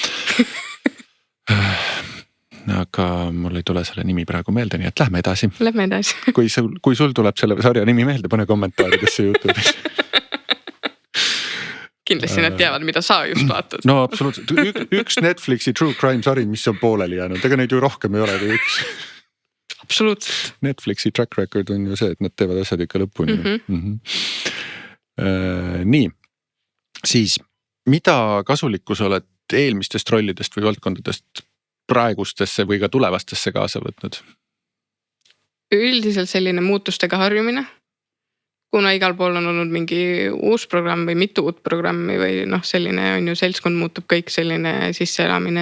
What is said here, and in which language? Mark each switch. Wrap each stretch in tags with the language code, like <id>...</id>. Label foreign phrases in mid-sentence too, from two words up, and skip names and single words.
<et>Aga mul ei tule selle nimi praegu meelde, nii et lähme edasi. Lähme edasi. Kui sul tuleb selle sarja nimi meelde, pane kommentaaridesse YouTube'is. Kindlasti nad teavad, mida sa just vaatad. No absoluutselt. Üks Netflixi</et> <en>true crime</en> <et>sari, mis on pooleli jäänud. Ega neid ju rohkem ei ole kui üks. Absoluutselt. Netflixi</et> <en>track record</en> <et>on ju see, et nad teevad asjad ikka lõpuni. Nii, siis mida kasulikku sa oled eelmistest rollidest või valdkondadest praegustesse või ka tulevastesse kaasa võtnud? Üldiselt selline muutustega harjumine, kuna igal pool on olnud mingi uus programm või mitu uut programmi või noh, selline on ju seltskond muutub kõik selline sisseelamine.</et>